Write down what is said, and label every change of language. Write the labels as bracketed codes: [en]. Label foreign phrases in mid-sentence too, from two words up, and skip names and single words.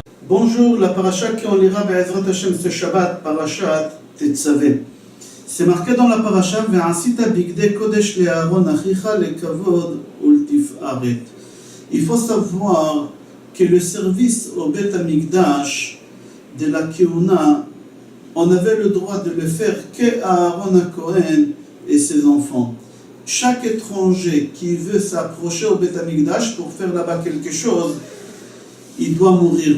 [fr] Bonjour, la paracha qu'on lira [he] בעזרת השם [fr] ce Shabbat, parashat Tetzavé. C'est marqué dans la paracha [he] ועשית בגדי קודש לאהרן אחיך לכבוד ולתפארת. [fr] Il faut savoir que le service au Beth Amikdash de la Keuna, on avait le droit de le faire qu'à Aaron HaKohen et ses enfants. Chaque étranger qui veut s'approcher au Beth Amikdash pour faire là-bas quelque chose, il doit mourir.